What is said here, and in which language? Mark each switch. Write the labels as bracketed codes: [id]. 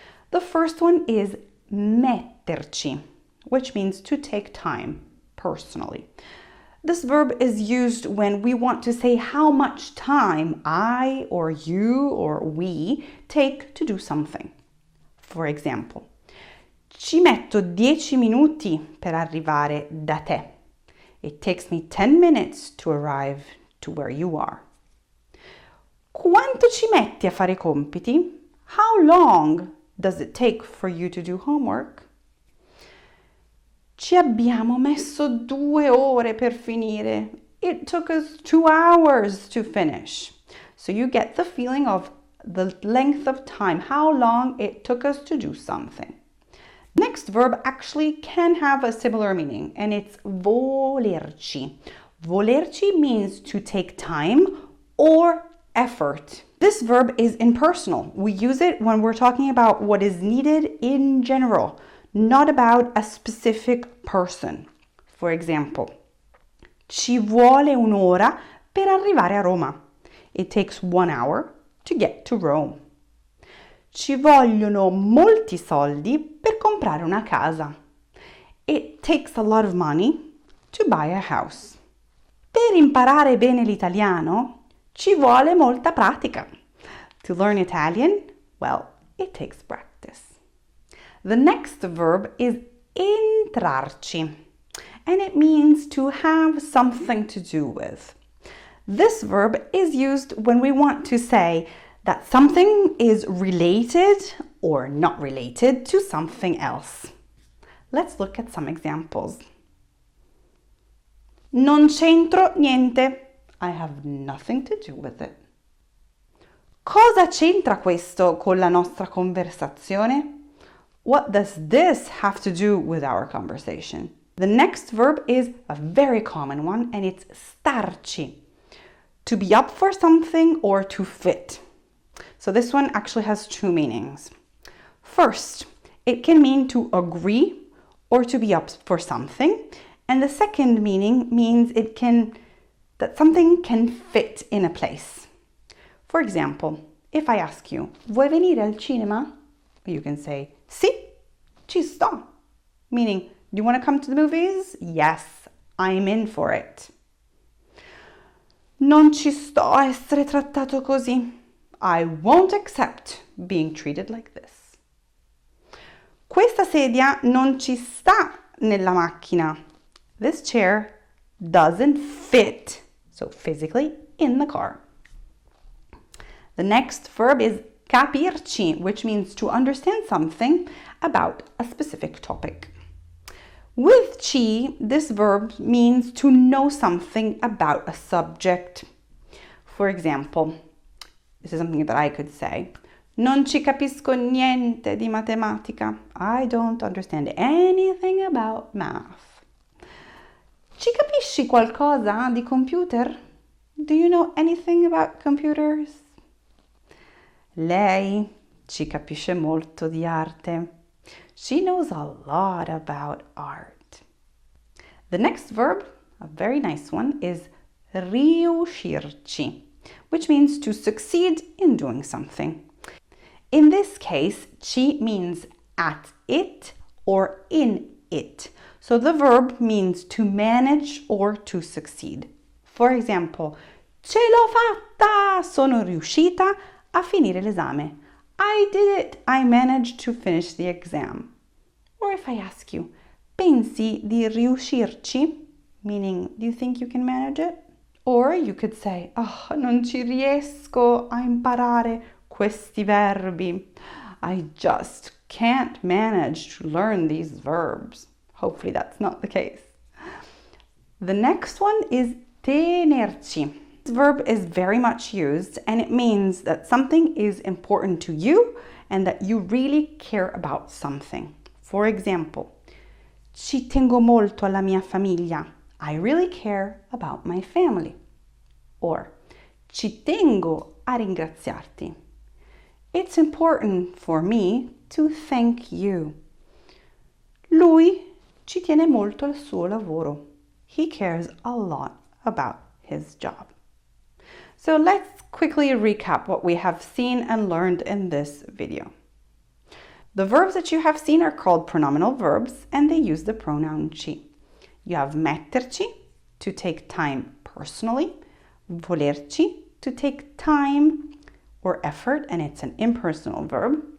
[en] The first one is metterci, which means to take time personally. This verb is used when we want to say how much time I or you or we take to do something. For example, [it] ci metto 10 minuti per arrivare da te. [en] It takes me 10 minutes to arrive to where you are. [it] Quanto ci metti a fare i compiti? [en] How long does it take for you to do homework? [it] Ci abbiamo messo 2 ore per finire. [en] It took us 2 hours to finish. So you get the feeling of the length of time, how long it took us to do something. Next verb actually can have a similar meaning, and it's volerci. Volerci means to take time or effort. This verb is impersonal. We use it when we're talking about what is needed in general, not about a specific person. For example, [it] ci vuole un'ora per arrivare a Roma. [en] It takes 1 hour to get to Rome. [it] Ci vogliono molti soldi per comprare una casa. [en] It takes a lot of money to buy a house. [it] Per imparare bene l'italiano, ci vuole molta pratica. [en] To learn Italian, well, it takes practice. The next verb is entrarci, and it means to have something to do with. This verb is used when we want to say that something is related or not related to something else. Let's look at some examples. [it] Non c'entro niente. [en] I have nothing to do with it. [it] Cosa c'entra questo con la nostra conversazione? [en] What does this have to do with our conversation? The next verb is a very common one, and it's starci. To be up for something or to fit. So this one actually has 2 meanings. First, it can mean to agree or to be up for something. And the second meaning means that something can fit in a place. For example, if I ask you, [it] vuoi venire al cinema? [en] You can say, [it] sì, ci sto. [en] Meaning, do you want to come to the movies? Yes, I'm in for it. [it] Non ci sto a essere trattato così. [en] I won't accept being treated like this. [it] Questa sedia non ci sta nella macchina. [en] This chair doesn't fit, so physically, in the car. The next verb is Capirci, which means to understand something about a specific topic. With ci, this verb means to know something about a subject. For example, this is something that I could say. [it] Non ci capisco niente di matematica. [en] I don't understand anything about math. [it] Ci capisci qualcosa di computer? [en] Do you know anything about computers? [it] Lei ci capisce molto di arte. [en] She knows a lot about art. The next verb, a very nice one, is riuscirci, which means to succeed in doing something. In this case, ci means at it or in it. So the verb means to manage or to succeed. For example, [it] ce l'ho fatta! Sono riuscita a finire l'esame. [en] I did it! I managed to finish the exam. Or if I ask you, [it] pensi di riuscirci? [en] Meaning, do you think you can manage it? Or you could say, oh, [it] non ci riesco a imparare questi verbi. [en] I just can't manage to learn these verbs. Hopefully that's not the case. The next one is tenerci. This verb is very much used and it means that something is important to you and that you really care about something. For example, [it] ci tengo molto alla mia famiglia. [en] I really care about my family. Or, [it] ci tengo a ringraziarti. [en] It's important for me to thank you. [it] Lui ci tiene molto al suo lavoro. [en] He cares a lot about his job. So let's quickly recap what we have seen and learned in this video. The verbs that you have seen are called pronominal verbs and they use the pronoun ci. You have metterci, to take time personally, volerci, to take time or effort, and it's an impersonal verb.